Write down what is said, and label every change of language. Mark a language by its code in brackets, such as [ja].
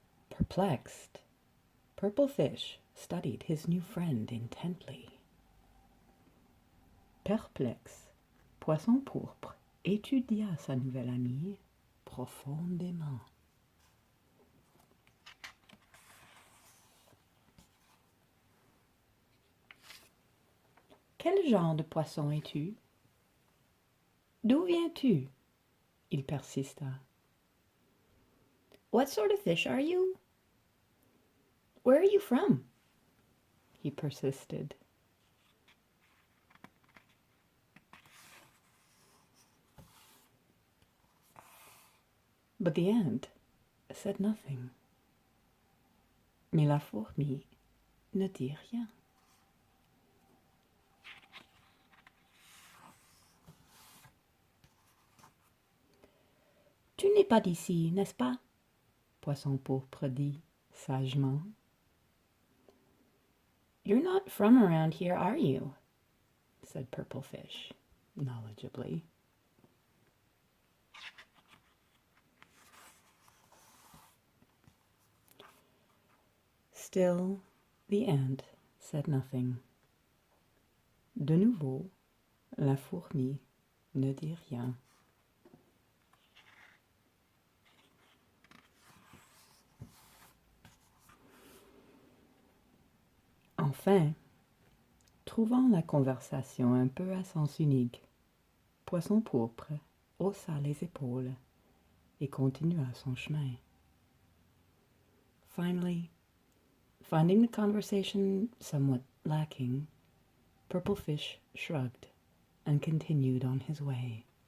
[en] Perplexed, Purple Fish studied his new friend intently. [fr] Perplexe, Poisson pourpre étudia sa nouvelle amie profondément. Quel genre de poisson es-tu? D'où viens-tu? Il persista. [en] What sort of fish are you? Where are you from? He persisted. But the ant said nothing. [fr] Mais la fourmi ne dit rien. Tu n'es pas d'ici, n'est-ce pas? Poisson pourpre dit sagement. [en] You're not from around here, are you? Said Purple Fish, knowledgeably. Still, the ant said nothing. [fr] De nouveau, la fourmi ne dit rien. Enfin, trouvant la conversation un peu à sens unique, Poisson pourpre haussa les épaules et continua son chemin. [en] Finally, finding the conversation somewhat lacking, Purple Fish shrugged and continued on his way.